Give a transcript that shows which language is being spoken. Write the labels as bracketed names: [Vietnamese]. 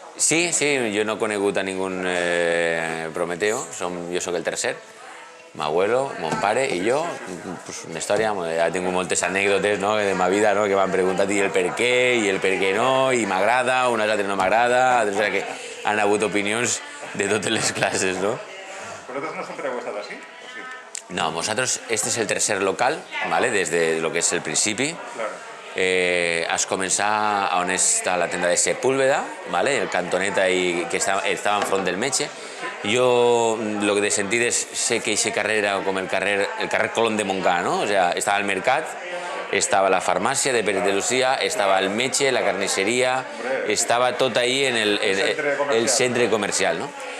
[Catalan] Sí, jo no he conegut a ningú Prometeo, jo sóc el tercer, m'abuelo, mon pare i jo, una història, he tingut moltes anècdotes de ma vida que m'han preguntat i el per què i el per què no, i m'agrada, unes altres no m'agrada, o sigui que han hagut opinions de totes les classes, no? [Spanish] ¿Vosotros no siempre [Catalan] heu estat així? [Spanish] No, nosotros, este es el tercer local, ¿vale? Desde lo que es el principi. [Catalan] Has començat on està la tenda de Sepúlveda, ¿vale? El cantoneta que estava enfront del metge. Jo, lo que de sentides, sé que aquest carrer era com el carrer Colón de Montcà, no? O sea, estava al mercat estava la farmàcia de Pérez de Lucía, estava el metge, la carnisseria, estava tot ahí en el centre comercial, no?